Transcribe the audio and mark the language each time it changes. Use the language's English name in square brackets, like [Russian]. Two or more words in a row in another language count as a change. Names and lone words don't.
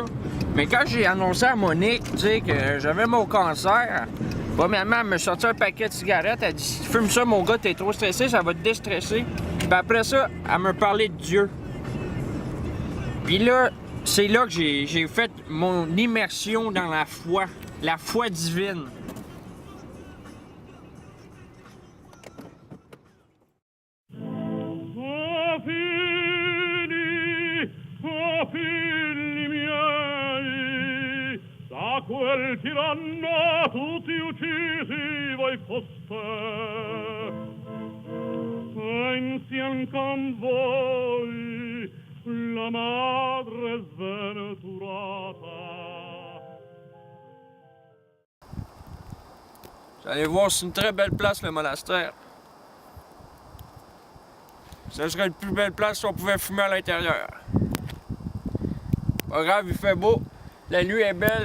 [French] Mais quand j'ai annoncé à Monique, tu sais, que j'avais mon cancer, premièrement, elle m'a sorti un paquet de cigarettes. Elle dit, fume ça, mon gars, t'es trop stressé, ça va te déstresser. Puis après ça, elle m'a parlé de Dieu. Puis là, c'est là que j'ai fait mon immersion dans la foi. la foi divine. [Italian] Figli miei, da quel tiranno tutti uccisi voi foste, e insieme con voi la madre sventurata. [French] Vous allez voir, c'est une très belle place, le monastère. Ce serait une plus belle place si on pouvait fumer à l'intérieur. Pas grave, il fait beau, la nuit est belle.